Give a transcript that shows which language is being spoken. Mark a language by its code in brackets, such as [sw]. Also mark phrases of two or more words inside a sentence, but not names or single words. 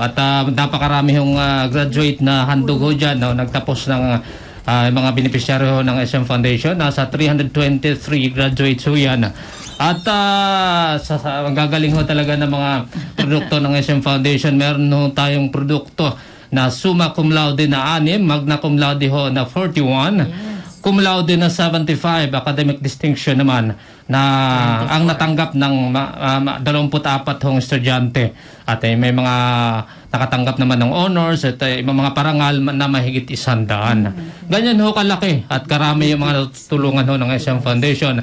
[tl] At napakarami yung graduate na handog ho dyan. No? Nagtapos ng mga beneficiaryo ng SM Foundation. Nasa 323 graduates ho yan. At gagaling ho talaga ng mga produkto ng SM Foundation. Meron ho tayong produkto na [la] summa cum laude [tl] na 6, [la] magna cum laude [tl] ho na 41. [la] Cum laude [tl] na 75, [en] academic distinction [tl] naman na ang natanggap ng 24 hong estudyante. At may mga nakatanggap naman ng honors at mga parangal na mahigit 100. Ganyan ho kalaki at karami yung mga tulungan ho ng SM Foundation.